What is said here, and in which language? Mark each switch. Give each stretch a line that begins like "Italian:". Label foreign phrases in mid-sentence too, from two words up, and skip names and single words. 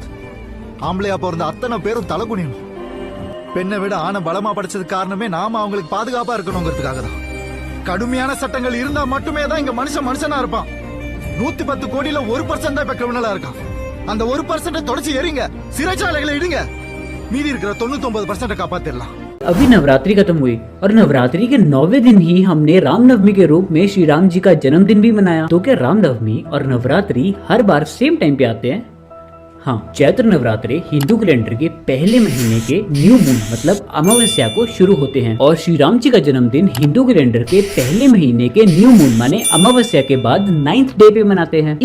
Tamil: ஆம்பளையா பிறந்த அத்தனை பேரும் தலகுனியணும். பெண்ணை விட ஆணை பலமா படைச்சதுக்கு காரணமே நாம அவங்களுக்கு பாதுகாப்பா இருக்கணுங்கிறதுக்காக தான். கடுமையான சட்டங்கள் இருந்தா மட்டுமே தான் இங்க மனுஷனா இருப்பான். 110 கோடியில 1% தான் இப்ப கிரிமினலா இருக்கான். அந்த 1% தொடச்சு எறிங்க, சிறைச்சாலைகளை இடுங்க. மீதி இருக்கிற 99% காப்பாத்திடலாம்.
Hindi: अभी नवरात्रि खत्म हुई और नवरात्रि के 9वें दिन ही हमने रामनवमी के रूप में श्री राम जी का जन्मदिन भी मनाया। तो क्या रामनवमी और नवरात्रि हर बार
English: same time
Hindi: पे आते हैं? हाँ, चैत्र नवरात्रे हिंदू कैलेंडर के पहले महीने के
English: new moon
Hindi: मतलब अमावस्या को शुरू होते हैं और श्री राम जी का जन्मदिन हिंदू कैलेंडर के पहले महीने के
English: new moon
Hindi: माने अमावस्या के बाद 9th डे पे मनाते हैं।